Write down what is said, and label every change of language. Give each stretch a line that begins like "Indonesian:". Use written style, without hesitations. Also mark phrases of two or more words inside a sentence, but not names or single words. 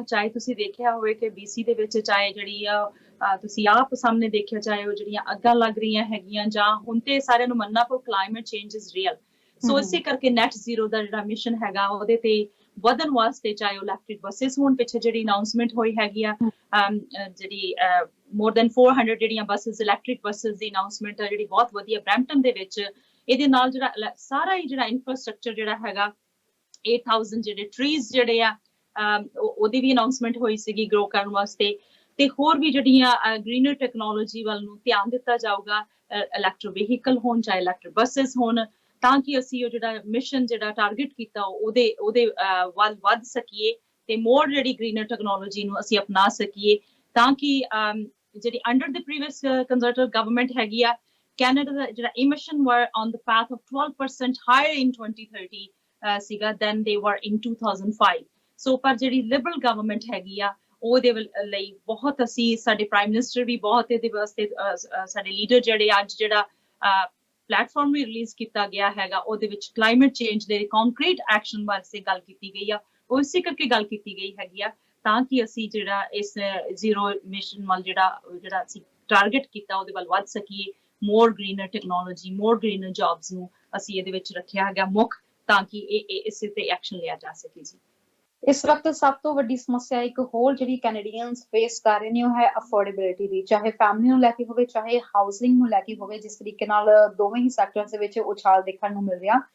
Punjabi: ਚਾਹੇ ਤੁਸੀਂ ਦੇਖਿਆ ਹੋਵੇ ਕਿ BC ਦੇ ਵਿੱਚ ਚਾਹੇ ਜਿਹੜੀ ਤੁਸੀਂ ਆਪ ਸਾਹਮਣੇ ਦੇਖਿਆ, ਚਾਹੇ ਉਹ ਜਿਹੜੀਆਂ ਅੱਗਾਂ ਲੱਗ ਰਹੀਆਂ ਹੈਗੀਆਂ, ਜਾਂ ਹੁਣ ਤੇ ਸਾਰਿਆਂ ਨੂੰ ਮੰਨਣਾ ਪਊ
English: climate change is real.
Punjabi: ਸੋ ਇਸੇ ਕਰਕੇ
English: net zero
Punjabi: ਦਾ ਜਿਹੜਾ ਮਿਸ਼ਨ ਹੈਗਾ ਉਹਦੇ ਤੇ ਵਧਣ ਵਾਸਤੇ, ਚਾਹੇ ਉਹ
English: electric buses
Punjabi: ਹੋਣ, ਪਿੱਛੇ ਜਿਹੜੀ ਅਨਾਉਂਸਮੈਂਟ ਹੋਈ ਹੈਗੀ ਆ, ਜਿਹੜੀ
English: more than 400
Punjabi: ਜਿਹੜੀਆਂ
English: buses electric buses
Punjabi: ਦੀ ਅਨਾਉਂਸਮੈਂਟ ਆ ਜਿਹੜੀ ਬਹੁਤ ਵਧੀਆ ਬਰੈਂਪਟਨ ਦੇ ਵਿੱਚ ਇਹਦੇ ਨਾਲ ਜਿਹੜਾ ਸਾਰਾ ਹੀ ਜਿਹੜਾ ਇਨਫਰਾਸਟ੍ਰਕਚਰ ਜਿਹੜਾ ਹੈਗਾ 8000 ਜਿਹੜੇ ਟਰੀਜ਼ ਜਿਹੜੇ ਆ ਉਹਦੀ ਵੀ ਅਨਾਉਂਸਮੈਂਟ ਹੋਈ ਸੀਗੀ ਗਰੋ ਕਰਨ ਵਾਸਤੇ ਤੇ ਹੋਰ ਵੀ ਜਿਹੜੀਆਂ
English: greener technology
Punjabi: ਵੱਲ ਨੂੰ ਧਿਆਨ ਦਿੱਤਾ ਜਾਊਗਾ
English: electric vehicle
Punjabi: ਹੋਣ ਚਾਹੇ
English: electric buses
Punjabi: ਹੋਣ ਤਾਂ ਕਿ ਅਸੀਂ ਉਹ ਜਿਹੜਾ ਮਿਸ਼ਨ ਜਿਹੜਾ ਟਾਰਗੇਟ ਕੀਤਾ ਉਹਦੇ ਵੱਧ ਸਕੀਏ ਤੇ ਮੋਰ
English: ਜਿਹੜੀ greener technology
Punjabi: ਨੂੰ ਅਸੀਂ ਅਪਣਾ ਸਕੀਏ ਤਾਂ ਕਿ ਜਿਹੜੀ
English: under the previous conservative government
Punjabi: ਹੈਗੀ ਆ ਕੈਨੇਡਾ ਦਾ ਜਿਹੜਾ
English: emission were on the path of 12% higher in 2030
Punjabi: ਸੀਗਾ
English: than they were in 2005
Punjabi: ਸੋ ਪਰ ਜਿਹੜੀ
English: liberal government
Punjabi: ਹੈਗੀ ਆ ਉਹਦੇ ਲਈ ਬਹੁਤ ਅਸੀਂ ਸਾਡੇ
English: prime minister
Punjabi: ਵੀ ਬਹੁਤ ਇਹਦੇ ਵਾਸਤੇ ਸਾਡੇ ਲੀਡਰ ਜਿਹੜੇ ਅੱਜ ਜਿਹੜਾ ਪਲੇਟਫਾਰਮ ਵੀ ਰਿਲੀਜ਼ ਕੀਤਾ ਗਿਆ ਹੈਗਾ ਉਹਦੇ ਵਿੱਚ
English: climate change
Punjabi: ਦੇ
English: concrete action
Punjabi: ਵਾਸਤੇ ਗੱਲ ਕੀਤੀ ਗਈ ਆ ਉਹ ਇਸੇ ਕਰਕੇ ਗੱਲ ਕੀਤੀ ਗਈ ਹੈਗੀ ਆ ਤਾਂ ਕਿ ਅਸੀਂ ਜਿਹੜਾ ਇਸ ਜ਼ੀਰੋ ਮਿਸ਼ਨ ਵੱਲ ਜਿਹੜਾ ਅਸੀਂ ਟਾਰਗੇਟ ਕੀਤਾ ਉਹਦੇ ਵੱਲ ਵੱਧ ਸਕੀਏ
English: more greener technology, more greener jobs
Punjabi: ਨੂੰ ਅਸੀਂ ਇਹਦੇ ਵਿੱਚ ਰੱਖਿਆ ਹੈਗਾ ਮੁੱਖ ਤਾਂ ਕਿ ਇਸੇ ਤੇ ਐਕਸ਼ਨ ਲਿਆ ਜਾ ਸਕੇ ਜੀ। ਇਸ ਵਕਤ ਸਭ ਤੋਂ ਵੱਡੀ ਸਮੱਸਿਆ ਇੱਕ ਹੋਰ ਜਿਹੜੀ ਕੈਨੇਡੀਅਨਸ ਫੇਸ ਕਰ ਰਹੇ ਨੇ ਉਹ ਹੈ ਅਫੋਰਡੇਬਿਲਿਟੀ ਦੀ, ਚਾਹੇ ਫੈਮਿਲੀ ਨੂੰ ਲੈ ਕੇ ਹੋਵੇ ਚਾਹੇ ਹਾਊਸਿੰਗ ਨੂੰ ਲੈ ਕੇ ਹੋਵੇ, ਜਿਸ ਤਰੀਕੇ ਨਾਲ ਦੋਵੇਂ ਹੀ ਸੈਕਟਰਸ ਦੇ ਵਿੱਚ ਉਛਾਲ ਦੇਖਣ ਨੂੰ ਮਿਲ ਰਿਹਾ।